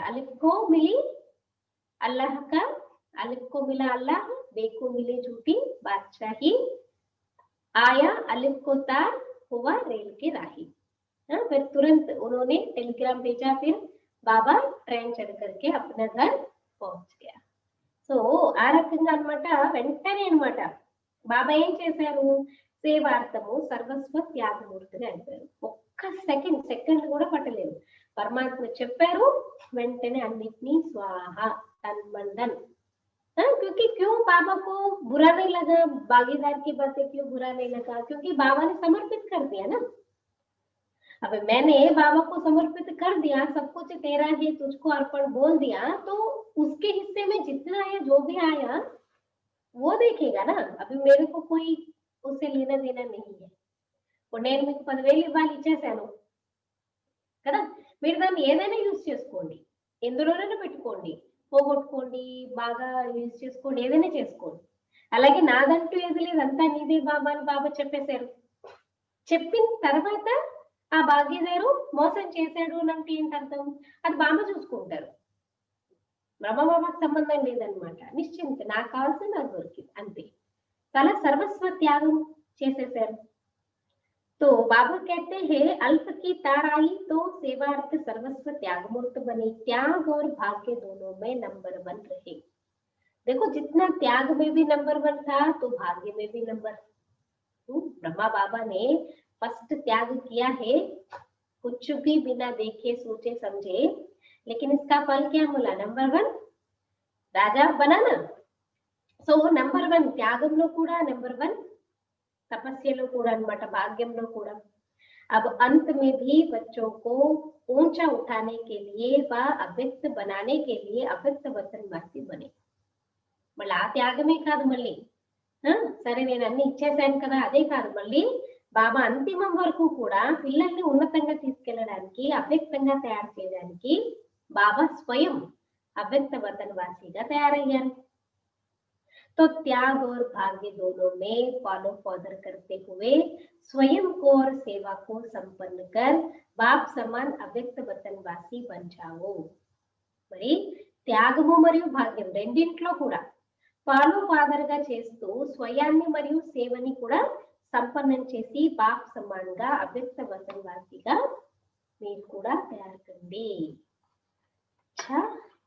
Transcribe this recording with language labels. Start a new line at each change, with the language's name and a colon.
Hindi: అలిఫ్ को मिली अल्लाह का, अलिफ को मिला अल्लाह, बे को मिली झूठी बादशाही, आया अलिफ को तार, हुआ रेल के राही. फिर तुरंत उन्होंने टेलीग्राम भेजा, फिर बाबा ट्रेन चढ़ करके अपना घर पहुंच गया.
Telugu: సో ఆ రకంగా అన్నమాట. వెంటనే అన్నమాట బాబా ఏం చేశారు, సేవార్థము సర్వస్వ త్యాగమూర్తిగా అయిపోయారు. ఒక్క సెకండ్ కూడా పట్టలేదు. పరమాత్మ చెప్పారు, వెంటనే అన్నిటినీ స్వాహ తన్మండన్.
Hindi: क्योंकि क्यों बाबा को बुरा नहीं लगा, भागीदार की बातें क्यों बुरा नहीं लगा, क्योंकि बाबा ने समर्पित कर दिया ना. अब मैंने बाबा को समर्पित कर दिया, सब कुछ तेरा है, तुझको अर्पण बोल दिया, तो उसके हिस्से में जितना आया, जो भी आया वो देखेगा ना. अभी मेरे को कोई उससे लेना देना नहीं है.
Telugu: నేను మీకు 10,000 ఇవ్వాలి, ఇచ్చేసాను కదా, మీరు దాన్ని ఏదైనా యూజ్ చేసుకోండి, ఎందులోనైనా పెట్టుకోండి, పోగొట్టుకోండి, బాగా యూజ్ చేసుకోండి, ఏదైనా చేసుకోండి. అలాగే నాదంటూ ఏది లేదు, అంతా నీదే బాబా అని బాబా చెప్పేశారు. చెప్పిన తర్వాత ఆ భాగ్యదారు మోసం చేశాడు అంటే ఏంటి అర్థం, అది బాబా చూసుకుంటారు, బ్రహ్మబాబాకు సంబంధం లేదనమాట. నిశ్చింత, నాకు కావాల్సింది నాకు దొరికింది అంతే. చాలా సర్వస్వ త్యాగం చేసేశారు.
Hindi: तो बाबा कहते हैं अल्प की तार आई तो सेवार्थ सर्वस्व त्यागमूर्त बने, त्याग और भाग्य दोनों में नंबर 1 रहे. देखो जितना त्याग में भी नंबर 1 था तो भाग्य में भी नंबर. ब्रह्मा बाबा ने फर्स्ट त्याग किया है, कुछ भी बिना देखे सोचे समझे, लेकिन इसका फल क्या मिला, नंबर 1 राजा बना ना.
Telugu: సో नंबर 1 త్యాగంలో కూడా नंबर 1, तपस्यालो కూడా అన్నమాట, భాగ్యంలో కూడా.
Hindi: अब अंत में भी बच्चों को ऊंचा उठाने के लिए व अव्यक्त बनाने के लिए अव्यक्त वचनवासी बने.
Telugu: మళ్ళీ ఆ త్యాగమే కాదు, మళ్ళీ సరే నేను అన్ని ఇచ్చేసాను కదా అదే కాదు, మళ్ళీ బాబా అంతిమం వరకు కూడా పిల్లల్ని ఉన్నతంగా తీసుకెళ్ళడానికి, అవ్యక్తంగా తయారు చేయడానికి బాబా స్వయం అవ్యక్త వచనవాసిగా తయారయ్యారు.
Hindi: तो त्याग और भाग्य दोनों में फॉलो फॉदर करते हुए स्वयं को और सेवा को संपन्न कर बाप समान अव्यक्त वचनवासी बन जाओ.
Telugu: మరి త్యాగము మరియు భాగ్యం రెండింట్లో కూడా ఫాలో ఫాదర్ గా చేస్తూ స్వయాన్ని మరియు సేవని కూడా సంపన్నం చేసి బాప్ సమానంగా అవ్యక్త వసంవాసిగా మీరు కూడా తయారు కండి.